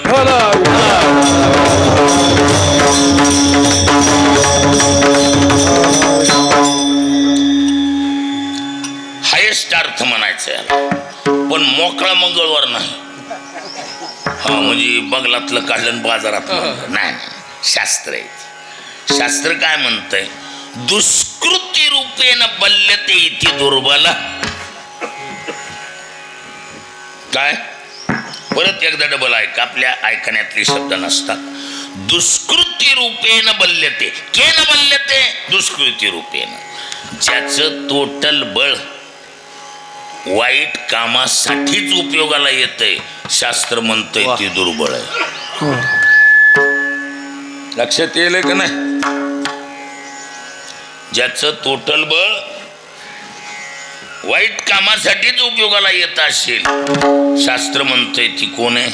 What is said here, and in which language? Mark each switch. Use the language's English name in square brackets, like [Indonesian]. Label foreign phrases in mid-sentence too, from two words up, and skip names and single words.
[Marathi] हायेस्ट अर्थ म्हणायचं याला. पण मोकळा मंगळवार नाही. हा म्हणजे बगलातलं काढलं बाजारात नाही, शास्त्र आहे. शास्त्र काय म्हणतंय? [Sanskrit] दुष्कृती रूपेण बल्यते इति दुर्बल. [Marathi] काय? परत एकदा डबल ऐका, आपल्या ऐकण्यातले शब्द नसतात. [Sanskrit] दुष्कृती रूपेण बल्यते. केन बल्यते? दुष्कृती रूपेण. [Marathi] ज्याचं टोटल बळ वाईट कामासाठीच उपयोगाला येतंय, शास्त्र म्हणतंय ती दुर्बळ आहे. लक्षात येईल का नाही? ज्याचं टोटल बळ वाईट कामासाठीच उपयोगाला येत असेल, शास्त्र म्हणतंय ती कोण आहे?